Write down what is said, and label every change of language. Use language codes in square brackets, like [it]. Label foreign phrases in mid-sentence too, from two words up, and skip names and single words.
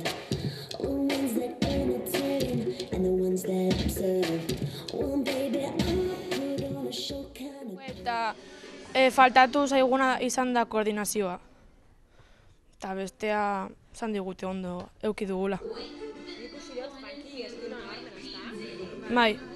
[en] The ones that entertain and the ones that observe. One baby, I'ma put on a show kind of... [eu] Eta faltatu zaiguna izan da koordinazioa. Eta bestea zan digute ondo euki dugula. Bai.